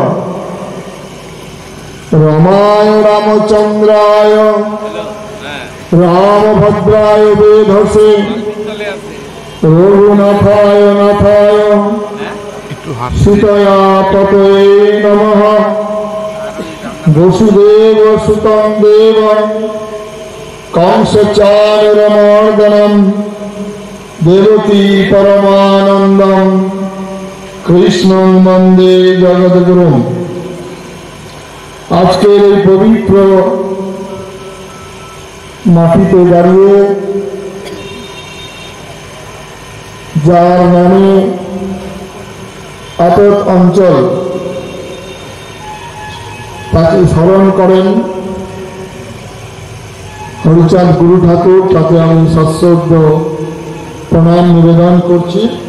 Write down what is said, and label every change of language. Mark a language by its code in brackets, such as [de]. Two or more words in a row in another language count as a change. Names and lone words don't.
[sa] रामाय रामचंद्राय रामभद्राय वेधसे रघुनाथाय नाथाय सीतया पतये नमः। वसुदेव सुतं देवं कंसचाणूरमर्दनं देवकी परमानन्दं कृष्णं वन्दे जगद्गुरुं। [bn] আজকের এই পবিত্র মাটিতে দাঁড়িয়ে যার নামে আতত অঞ্চল তাকে স্মরণ করেন হরিচাঁদ গুরু ঠাকুর, তাকে আমি সশ্রদ্ধ প্রণাম নিবেদন করছি।